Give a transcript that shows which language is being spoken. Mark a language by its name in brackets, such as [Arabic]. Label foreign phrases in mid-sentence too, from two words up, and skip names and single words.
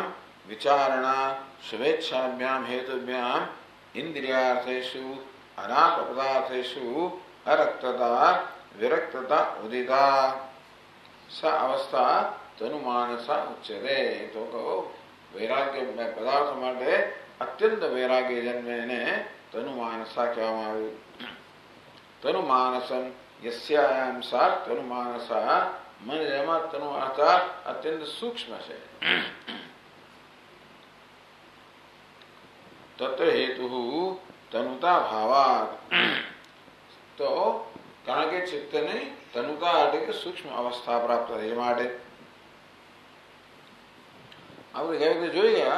[Sanskrit] विचारणा शुभेच्छाभ्याम हेतुभ्याम इंद्रियार्थेषु अनात्म पदार्थेषु अरक्तता विरक्तता उदिता सा अवस्था तनुमानसा उच्यते. [Gujarati] तो કહો વૈરાગ્ય પદાર્થ માટે અત્યંત વૈરાગ્ય જન્મે એને તનુમાનસા કહેવામાં આવ્યું. [Sanskrit] तनुमानसम यस्याम सा तनुमानसा, [Gujarati] મન જેમાં તનુ અર્થાત અત્યંત સૂક્ષ્મ છે. [Sanskrit] तत्र हेतु तनुता भावात, [Gujarati] તો કારણ કે ચિત્તને તનુતા એટલે કે સૂક્ષ્મ અવસ્થા પ્રાપ્ત થઈ માટે આપણે કઈ રીતે જોઈ ગયા.